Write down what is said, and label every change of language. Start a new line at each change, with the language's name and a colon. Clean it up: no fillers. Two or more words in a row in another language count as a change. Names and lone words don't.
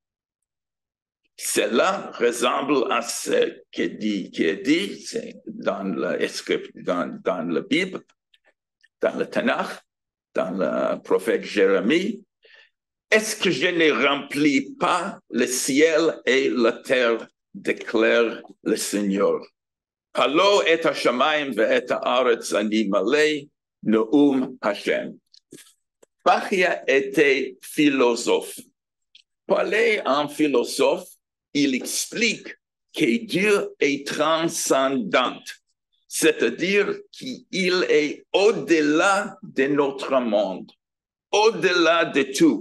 French: Cela ressemble à ce qui est dit dans la Bible, dans le Tanakh, dans le prophète Jérémie. Est-ce que je ne remplis pas le ciel et la terre, déclare le Seigneur.
Hebrew: הלוא את השמים ואת הארץ אני מלא נאם ה.
French: Bahia était philosophe. Parler en philosophe, il explique que Dieu est transcendant, c'est-à-dire qu'il est au-delà de notre monde, au-delà de tout.